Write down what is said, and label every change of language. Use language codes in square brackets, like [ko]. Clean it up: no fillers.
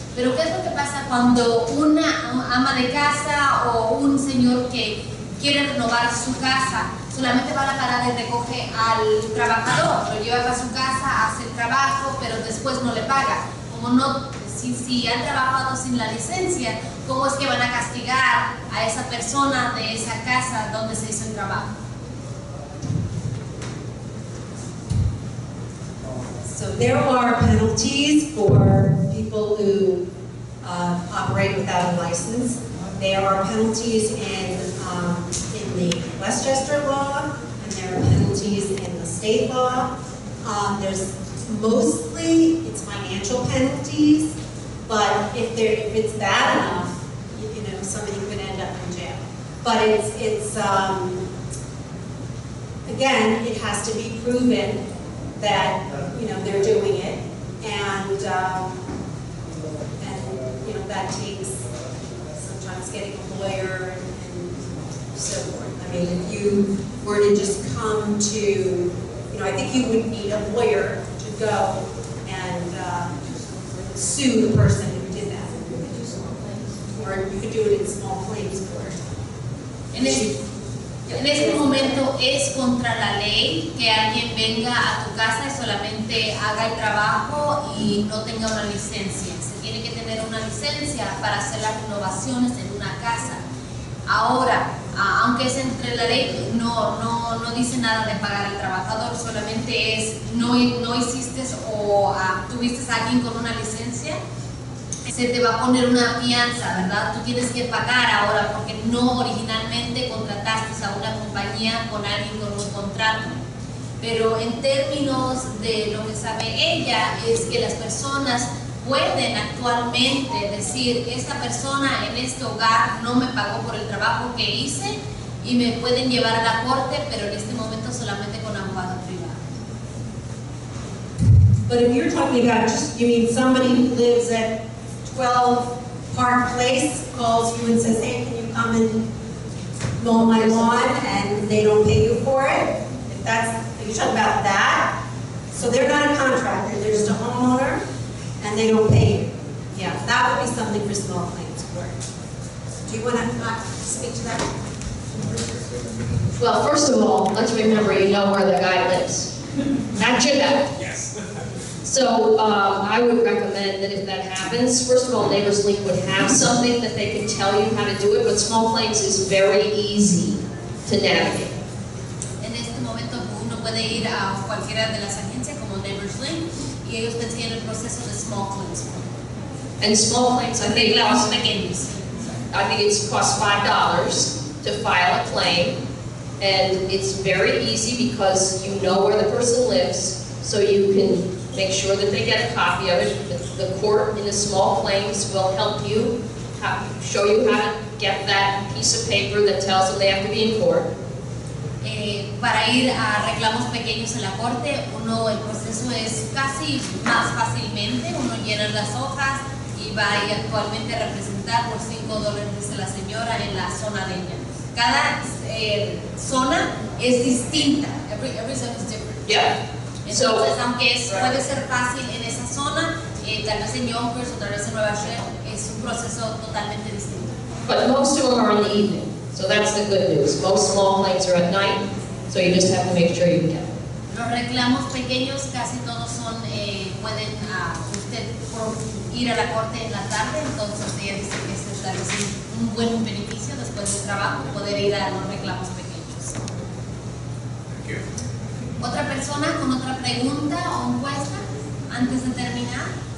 [es] Pero ¿qué es lo que pasa cuando una ama de casa o un señor que quiere renovar su casa solamente va a la parada y recoge al trabajador, lo lleva a su casa, hace el trabajo, pero después no le paga? Como no, si han trabajado sin la licencia, ¿cómo es que van a castigar a esa persona de esa casa donde se hizo el trabajo? [en] So there are penalties for people who operate without a license. There are penalties in the Westchester law, and there are penalties in the state law. There's mostly it's financial penalties, but if it's bad enough, somebody could end up in jail. But it's again, it has to be proven that they're doing it, and that takes sometimes getting a lawyer and so forth. I mean, if you were to just come to, I think you would need a lawyer to go and sue the person who did that. Or you could do it in small claims court. [es] En este momento es contra la ley que alguien venga a tu casa y solamente haga el trabajo y no tenga una licencia. Se tiene que tener una licencia para hacer las renovaciones en una casa. Ahora, aunque es entre la ley, no dice nada de pagar al trabajador, solamente es no hiciste o tuviste a alguien con una licencia, se te va a poner una fianza, ¿verdad? Tú tienes que pagar ahora porque no originalmente contrataste a una compañía con alguien con un contrato. Pero en términos de lo que sabe ella es que las personas pueden actualmente decir, esta persona en este hogar no me pagó por el trabajo que hice y me pueden llevar a la corte, pero en este momento solamente con abogado privado. [en] But if you're talking about you mean somebody who lives at 12 Park Place calls you and says, hey, can you come and mow my lawn, and they don't pay you for it? If you're talking about that, so they're not a contractor, they're just a homeowner, and they don't pay you. Yeah, that would be something for small claims court. Do you want to speak to that? Well, first of all, let's remember you know where the guy lives. Not you know. Yes. So I would recommend that if that happens, first of all, Neighbors Link would have something that they can tell you how to do it, but small claims is very easy to navigate. [es] En este momento uno puede ir a cualquiera de las agencias como Neighbors Link y ellos te enseñan el proceso de small claims. [en] And small claims, I think it's cost $5 to file a claim, and it's very easy because you know where the person lives, so you can make sure that they get a copy of it. The court in the small claims will help you, show you how to get that piece of paper that tells them they have to be in court. [es] Para ir a reclamos pequeños en la corte, el proceso es casi más fácilmente, uno llena las hojas y va a ir actualmente a representar por $5, dice la señora, en la zona de ella. Cada zona es distinta. [en] Every zone is different. Yeah. [es] Entonces, aunque puede ser fácil en esa zona, tal vez en Yonkers o tal vez en Nueva York, es un proceso totalmente distinto. [en] But most of them are in the evening, so that's the good news. Most small claims are at night, so you just have to make sure you get them. [es] Los reclamos pequeños casi todos pueden usted ir a la corte en la tarde, entonces ella dice que este es tal vez un buen beneficio después del trabajo, poder ir a los reclamos pequeños. [en] Thank you. [es] ¿Otra persona con otra pregunta o encuesta antes de terminar?